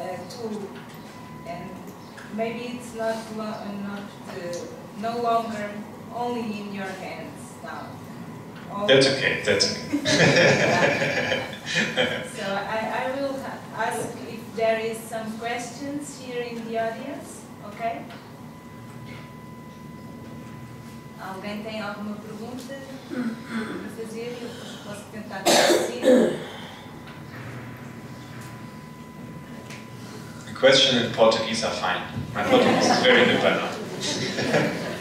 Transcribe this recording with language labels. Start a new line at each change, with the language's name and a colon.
English: tool, and maybe it's no longer only in your hands now. That's okay, that's okay. So I will ask if there is some questions here in the audience, okay?
Portuguese: Alguém tem alguma pergunta para fazer? Eu posso tentar traduzir.
English: The question in Portuguese are fine. My Portuguese is very good by now.